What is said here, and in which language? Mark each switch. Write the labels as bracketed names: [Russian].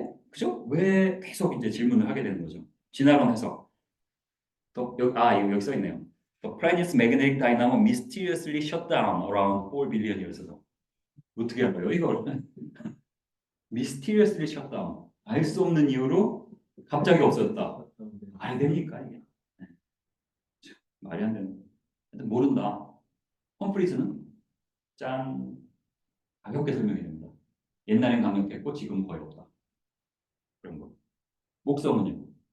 [Korean] 그죠? 왜 계속 이제 질문을 하게 되는 거죠? 진화론 해석. 여기 써 있네요. [English] The planet's magnetic dynamo mysteriously shut down around 4 billion years ago. [Korean] 어떻게 한 거예요? 이걸 [English] mysteriously shut down. [Korean] 알 수 없는 이유로 갑자기 없어졌다. 말이 됩니까 이게? 네. 말이 안 되는. 하여튼 모른다. 험프리즈는 짠 가볍게 설명이 됩니다. 옛날엔 강력했고 지금 거의 없다. 그런 거. 목성은요?